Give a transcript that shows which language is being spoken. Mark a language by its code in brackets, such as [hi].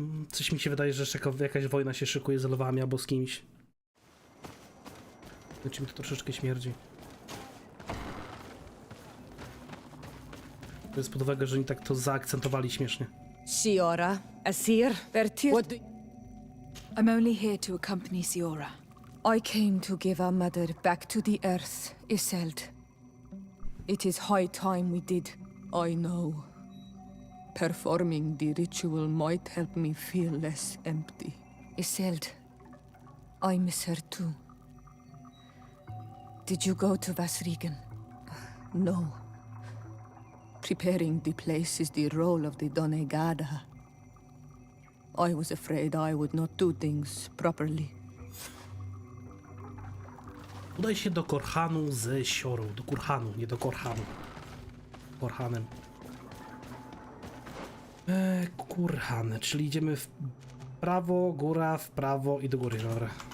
[pl] Coś mi się wydaje, że jakaś wojna się szykuje z lwami albo z kimś. Znaczy mi to troszeczkę śmierdzi. To jest pod uwagę, że oni tak to zaakcentowali śmiesznie. [en] Siora, Asir, Bertir. I'm only here to accompany Siora. I came to give our mother back to the earth, Iselt. It is high time we did, I know. Performing the ritual might help me feel less empty. Iselt, I miss her too. Did you go to Vasrigan? No. Preparing the place is the role of the Donegada. I was afraid I would not do things properly. [pl] Udaj się do Korhanu ze Siorą. Do Kurhanu, nie do Korhanu. Korhanem. Kurhan, czyli idziemy w prawo, góra, w prawo i do góry, dobra.